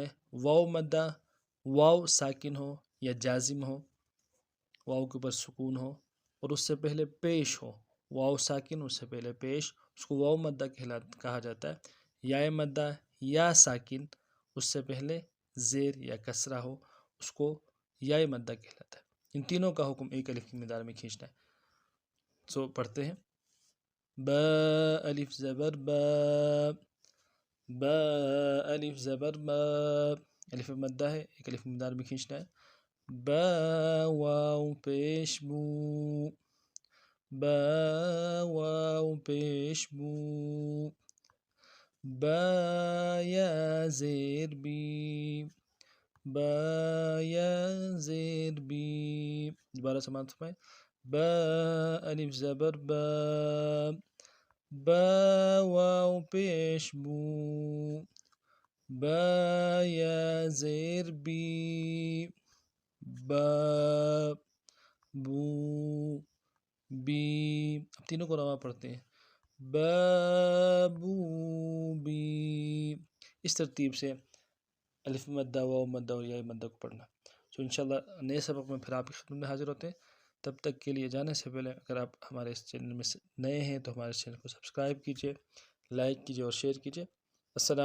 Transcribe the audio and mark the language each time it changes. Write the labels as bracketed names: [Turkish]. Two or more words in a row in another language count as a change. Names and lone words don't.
[Urdu] واو مدہ، واو ساکن ہو یا جازم ہو، واو کے اوپر سکون ہو اور اس سے پہلے پیش ہو، واو ساکن اس سے پہلے پیش، اس کو واو مدہ کہا جاتا ہے۔ یا مدہ، یا ساکن اس سے پہلے زیر یا کسرہ ہو، اس کو یا مدہ کہلاتا ہے۔ ان تینوں کا حکم ایک الف کی مقدار میں کھینچنا ہے۔ سو پڑھتے ہیں: با الف زبر با، با الف زبر با، الف مدہ ہے، ایک الف مقدار میں کھینچنا ہے۔ با واو پیش بو، با واو پیش بو، با یا زیر بی، با یا زیر بی۔ دوبارہ سماعت فرمائیں: با الف زبر با، با واو پیش بو، با یا زیر بی، با بو بی۔ اب تینوں کو رواں پڑھتے ہیں: با بو بی۔ اس ترتیب سے الف مدہ، واو مدہ اور یا مدہ کو پڑھنا۔ تو انشاءاللہ نئے سبق میں پھر آپ کی خدمت میں حاضر ہوتے ہیں۔ تب تک کے لیے جانے سے پہلے اگر آپ ہمارے اس چینل میں نئے ہیں تو ہمارے چینل کو سبسکرائب کیجیے، لائک کیجیے اور شیئر کیجیے۔